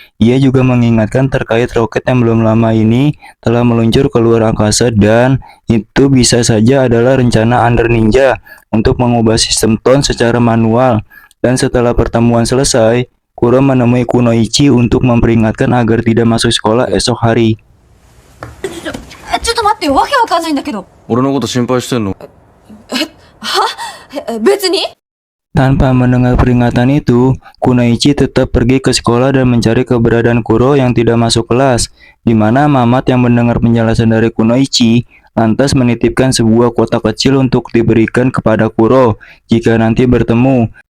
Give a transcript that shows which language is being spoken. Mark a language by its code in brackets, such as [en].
[id] Ia juga mengingatkan terkait roket yang belum lama ini telah meluncur ke luar angkasa dan itu bisa saja adalah rencana Under Ninja untuk mengubah sistem tone secara manual. Dan setelah pertemuan selesai, Kuro menemui Kunoichi untuk memperingatkan agar tidak masuk sekolah esok hari. [ja] ちょっと待ってよ、わけわかんないんだけど。俺のこと心配してんの？別に。 [id] Tanpa mendengar peringatan itu, Kunoichi tetap pergi ke sekolah dan mencari keberadaan Kuro yang tidak masuk kelas, di mana Mamat yang mendengar penjelasan dari Kunoichi lantas menitipkan sebuah kotak kecil untuk diberikan kepada Kuro jika nanti bertemu.